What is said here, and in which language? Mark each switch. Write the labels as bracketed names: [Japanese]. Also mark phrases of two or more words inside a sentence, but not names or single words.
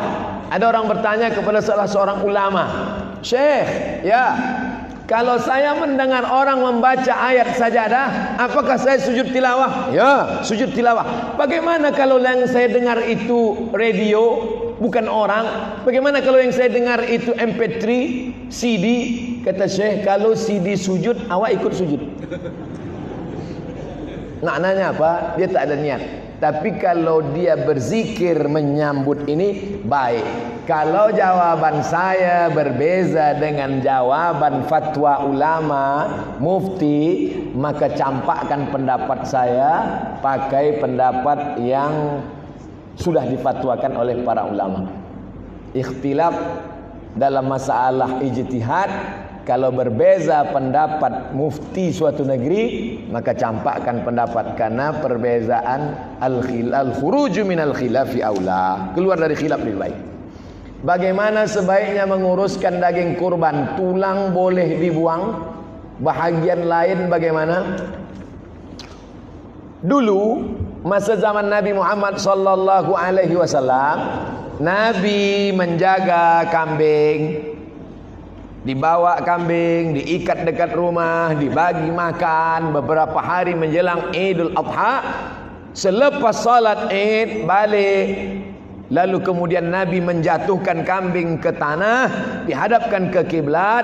[Indonesian] Ada orang bertanya kepada salah seorang ulama, Syekh, ya, kalau saya mendengar orang membaca ayat sajadah, apakah saya sujud tilawah? Ya, sujud tilawah. Bagaimana kalau yang saya dengar itu radio, bukan orang? Bagaimana kalau yang saya dengar itu MP3, CD? Kata Syekh, kalau CD sujud, [Malay] awak ikut sujud. Maknanya apa? Dia tak ada niat. Tapi kalau dia berzikir menyambut ini, baik. Kalau jawaban saya berbeza dengan jawaban fatwa ulama, mufti, maka campakkan pendapat saya pakai pendapat yang sudah difatwakan oleh para ulama. Ikhtilaf dalam masalah ijtihad, kalau berbeza pendapat mufti suatu negeri, maka campakkan pendapat, karena perbezaan [Arabic] الخروج من الخلاف أولى, [Malay] keluar dari khilaf lebih baik. Bagaimana sebaiknya menguruskan daging kurban? Tulang boleh dibuang, bahagian lain bagaimana? Dulu masa zaman Nabi Muhammad [Arabic] صلى الله عليه وسلم, [Malay] Nabi menjaga kambing, dibawa kambing, diikat dekat rumah, dibagi makan beberapa hari menjelang Idul Adha. Selepas salat Id balik, lalu kemudian Nabi menjatuhkan kambing ke tanah, dihadapkan ke kiblat.